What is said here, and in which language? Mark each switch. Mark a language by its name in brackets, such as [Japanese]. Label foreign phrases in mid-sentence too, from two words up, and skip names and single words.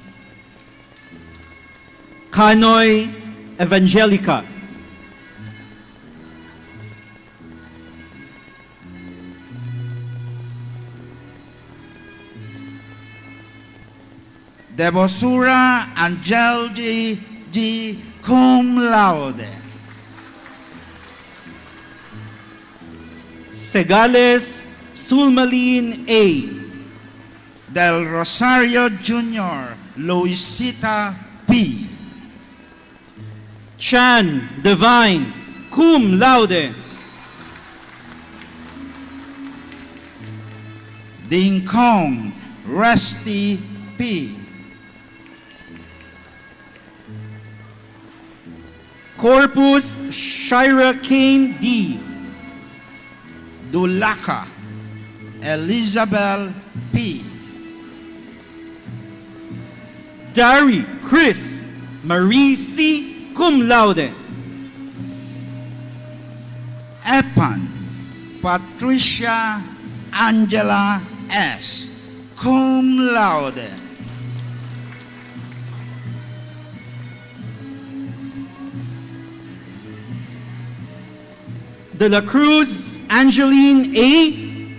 [Filipino] Kanoy Evangelica. Debosura Angel G. [Latin] Cum laude. [Filipino] Segales Sulmalin A. Del Rosario Jr. Luisita P. Chan Divine, [Latin] cum laude. [Filipino] Ding Kong Rusty P. Corpus Shira Kane D. Dulaka Elizabeth P. Dari Chris Marie C. [Latin] cum laude. [Filipino] Epan Patricia Angela S. [Latin] cum laude. [Filipino] De la Cruz Angeline A.